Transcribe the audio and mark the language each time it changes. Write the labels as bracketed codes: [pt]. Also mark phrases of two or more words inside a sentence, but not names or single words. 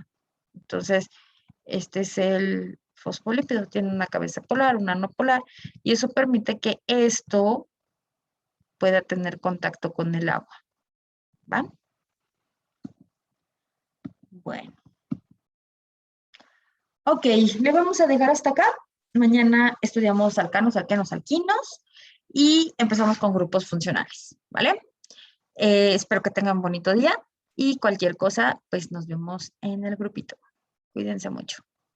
[es] Entonces, este es el fosfolípido, tiene una cabeza polar, una no polar, y eso permite que esto pueda tener contacto con el agua. ¿Va? Bueno. Ok, le vamos a dejar hasta acá. Mañana estudiamos alcanos, alquenos, alquinos y empezamos con grupos funcionales, ¿vale? Espero que tengan un bonito día y cualquier cosa, pues nos vemos en el grupito. Cuídense mucho.